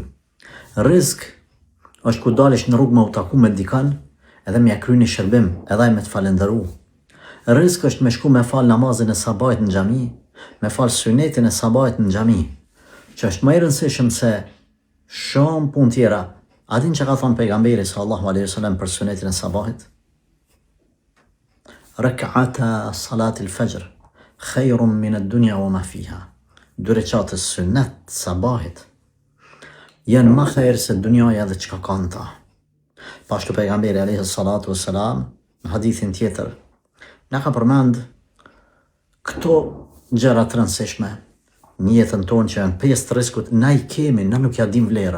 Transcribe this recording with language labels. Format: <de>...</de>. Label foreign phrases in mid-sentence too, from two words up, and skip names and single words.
<sq>Risk është ku dalish në rrugë me u taku me dikan, edhe me ja kry një shërbim, edhe ai me të falendëru. Risk është me shku me fal namazin e sabahit në xhami, me fal sunetin e sabahit në xhami, që është më i rëndësishëm se shumë punë tjera. A din që ka thonë pejgamberi</sq> <ar>صلى الله عليه وسلم</ar> <sq>për sunetin e sabahit?</sq> <ar>ركعتا صلاة الفجر خير من الدنيا وما فيها.</ar> <sq>2 reqate sunet sabahit janë më khair se dunjaja dhe çka ka në ta. Pashtu pejgamberi</sq> <ar>عليه الصلاة والسلام</ar> <sq>në hadithin tjetër na ka përmend këto gjëra të rëndësishme në jetën tonë që janë pjesë të riskut, na i kemi, na nuk ja dim vlerën.</sq>